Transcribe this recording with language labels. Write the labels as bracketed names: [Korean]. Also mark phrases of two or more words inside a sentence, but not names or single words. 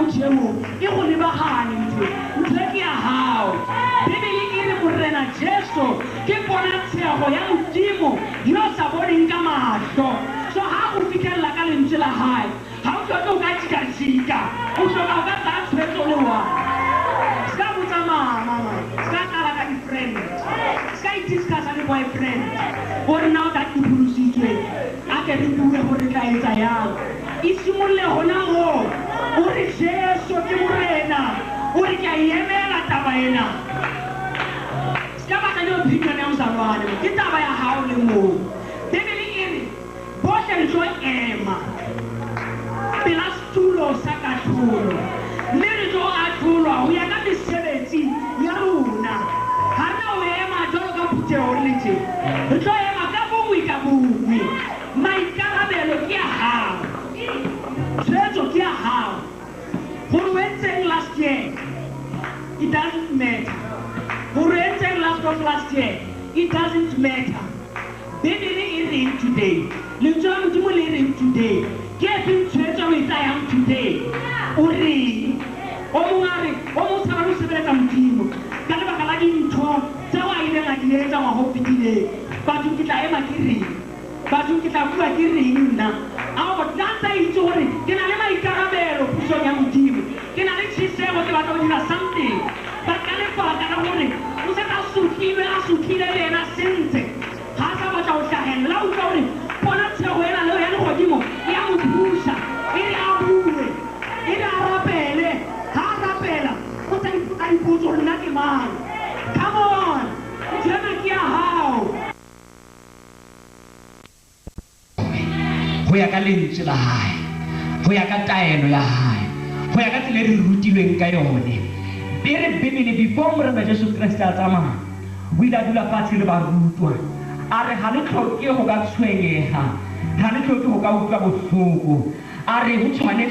[Tswana] motho e mongwe e go lebagane ntho e ke ya gago bibele e re Morena Jesu ke ponatshego ya modimo yo sa boneng ka matlho so ga go fitlhelela ka lentswe la gae ga o tlhoke o ka jika-jika o tlhoka o ka tsaya tshwetso le wa ska botsa mama ska kala ka di-friend ska i-discussa le boyfriend gore na o ka dipholositswe a ke re bue gore tla etsa yang e simolole gona go o re Jesu ke Morena o re ke a emela taba ena ska batla di-opinion ya mosalwane ke taba ya gago le moo bibele e re botlhe re tlo ema pela setulo sa katlholo mme re tlo atlholwa go ya ka mesebetsi ya rona ga re o ema jalo ka phutego le tse re tlo ema ka bongwe ka bongwe maikarabelo ke ya gago tshwetso ke ya gago gore o entseng [English] last year it doesn't matter [Tswana] gore o entseng [English] last of last year it doesn't matter [Tswana] bibele e reng today lentswe la modimo le reng today ke efe tshwetso o e tsayang today o reng o mongwe a re o mo tshaba le o sebeletsa modimo ka lebaka la dintho tseo a ileng a di etsa ngwaga o fetileng bathong ke tla ema ke reng bathong ke tla bua ke reng nna ao nna ntsa itse gore ke na le maikarabelo pusong ya modimo ke na le tšhisego ke batla go dira [English] something but [Tswana] ka lebaka la gore o setse a sutlhile le ena sentse ga a sa batla go tlhagelela la utlwa gore bona tshego ena leo ya legodimo ya mo thusa e re a bue e re a rapele ga a rapela o tsa a ipotse gore nna ke mang [English] come on [Tswana] ntshena ke ya gago go ya ka lentswe la gae go ya ka taelo ya gae go ya ka tsela e re rutilweng ka yone e re bibele before Morena Jesu Kriste a tsamaya o ile a dula fatshe le barutwa a re ga le tlhoke go ka tshwenyega ga le tlhoke go ka utlwa botlhoko a re go tshwanetse